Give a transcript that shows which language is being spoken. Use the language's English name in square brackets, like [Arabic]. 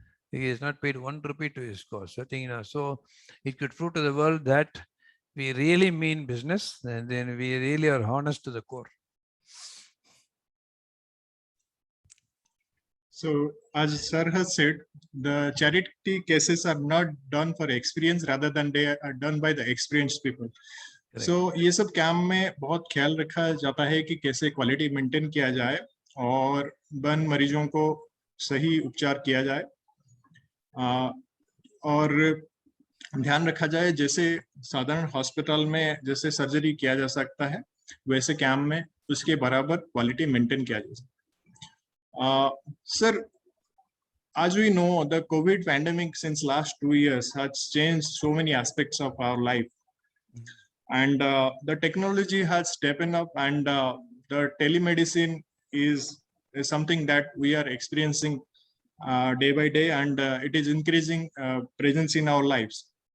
[English] He has not paid 1 rupee to his cause. I think, so it could prove to the world that we really mean business, and then we really are honest to the core. So, as Sir has said, the charity cases are not done for experience, rather than they are done by the experienced people. Correct. [Hindi] So, ये सब camp में बहुत ख्याल रखा जाता है कि कैसे क्वालिटी मेंटेन किया जाए और बर्न मरीजों को सही उपचार किया जाए. और ध्यान रखा जाए, जैसे साधारण हॉस्पिटल में जैसे सर्जरी किया जा सकता है, वैसे कैंप में उसके बराबर क्वालिटी मेंटेन किया जा सकता है। [English] Sir, as we know, the COVID pandemic since last 2 years has changed so many aspects of our life, and the technology has stepped up, and the telemedicine is something that we are experiencing day by day, and it is increasing presence in our lives.